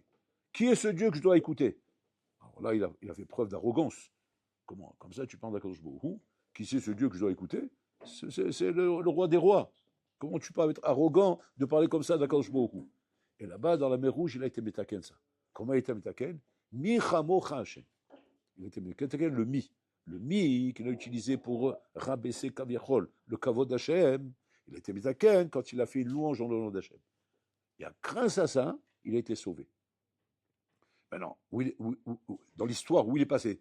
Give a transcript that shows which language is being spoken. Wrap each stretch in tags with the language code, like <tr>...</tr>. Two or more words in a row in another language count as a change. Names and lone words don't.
<fr>Qui est ce Dieu que je dois écouter? Alors là, il a fait preuve d'arrogance. Comment? Comme ça, tu parles d'</fr> <he>הקדוש ברוך הוא.</he> <fr>Qui c'est ce Dieu que je dois écouter? C'est le roi des rois. Comment tu peux être arrogant de parler comme ça d'</fr> <he>הקדוש ברוך הוא?</he> <fr>Et là-bas, dans la mer Rouge, il a été metaken ça. Comment il a été metaken?</fr> <he>מי כמוכה השם.</he> <fr>Il a été metaken le mi. Le mi qu'il a utilisé pour rabaisser kaviachol, le kavod d'Hachem. Il a été metaken quand il a fait une louange en le nom d'Hachem. Et grâce à ça, il a été sauvé. Maintenant, dans l'histoire, où il est passé?</fr>